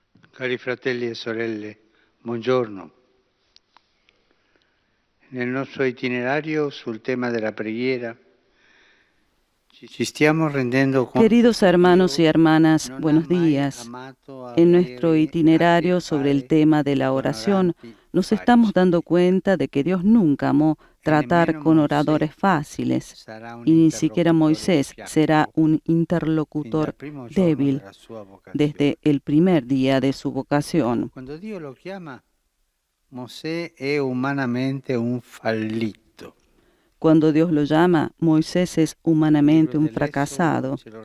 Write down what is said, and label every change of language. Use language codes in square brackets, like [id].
[it] Cari fratelli e sorelle, buongiorno. Nel nostro itinerario sul tema della preghiera ci stiamo rendendo conto. [es] Queridos hermanos y hermanas, buenos días. En nuestro itinerario sobre el tema de la oración, nos estamos dando cuenta de que Dios nunca amó tratar con oradores fáciles, y ni siquiera Moisés será un interlocutor débil desde el primer día de su vocación. [it] Cuando Dio lo chiama, Mosè è umanamente un fallito. [es] Cuando Dios lo llama, Moisés es humanamente un fracasado.